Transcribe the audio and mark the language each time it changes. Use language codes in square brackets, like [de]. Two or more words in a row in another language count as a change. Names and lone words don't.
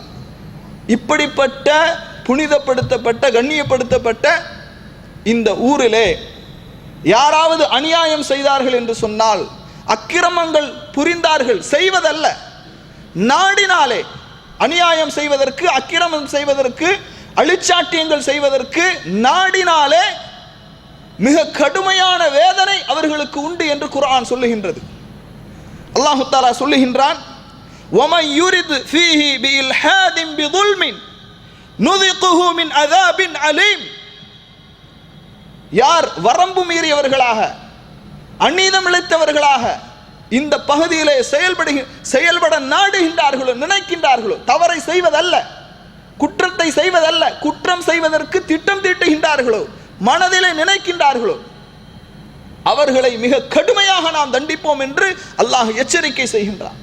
[ta] இப்படிப்பட்ட புனிதப்படுத்தப்பட்ட கண்ணியப்படுத்தப்பட்ட இந்த ஊரிலே யாராவது அநியாயம் செய்தார்கள் என்று சொன்னால், அக்கிரமங்கள் புரிந்தார்கள் செய்வதல்ல, நாடினாலே அநியாயம் செய்வதற்கு, அக்கிரமம் செய்வதற்கு, அழிச்சாட்டியங்கள் செய்வதற்கு நாடினாலே மிக கடுமையான வேதனை அவர்களுக்கு உண்டு என்று குர்ஆன் சொல்லுகின்றது. [ar] الله تعالى [ta] சொல்லுகின்றான், [ar] وَمَنْ يُرِدْ فِيهِ بِإِلْحَادٍ بِظُلْمٍ نُذِقُهُ مِنْ عَذَابٍ عَلِيمٍ. [ta] யார் வரம்பு மீறியவர்களாக, அநீதம் இழைத்தவர்களாக இந்த பகுதியிலே செயல்பட நாடுகின்றார்களோ, நினைக்கின்றார்களோ, தவறை செய்வதல்ல, குற்றத்தை செய்வதல்ல, குற்றம் செய்வதற்கு திட்டம் தீட்டுகின்றார்களோ, மனதிலே நினைக்கின்றார்களோ, அவர்களை மிக கடுமையாக நாம் தண்டிப்போம் என்று அல்லாஹ் எச்சரிக்கை செய்கின்றான்.